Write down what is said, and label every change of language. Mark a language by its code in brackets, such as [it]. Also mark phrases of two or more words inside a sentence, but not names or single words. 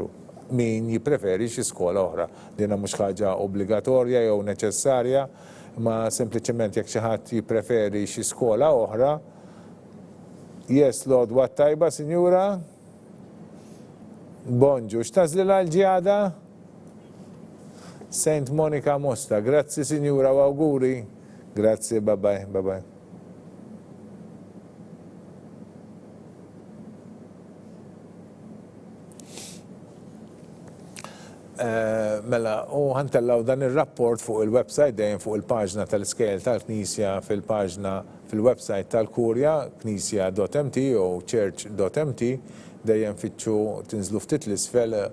[mt] Min jippreferi xi skola oħra. Dina mhux ħaġa obbligatorja jew neċessarja, ma sempliċement jekk xi ħadd jippreferi xi skola oħra. Yes, l-għodwa tajba, sinjura? Bonġu, x'tażlilha l-Ġjada? Saint Monica Mosta, grazzi sinjura u auguri. Grazie, [en] bye-bye, bye-bye. [mt] Mela, u ħantellaw dan il-rapport fuq il-website dejjem fuq il-paġna tal-Iskejjel tal-Knisja fil-paġna fil-website tal-Kurja, knisja.mt u church.mt, dejjem fitxu tinżlu ftit l-isfel.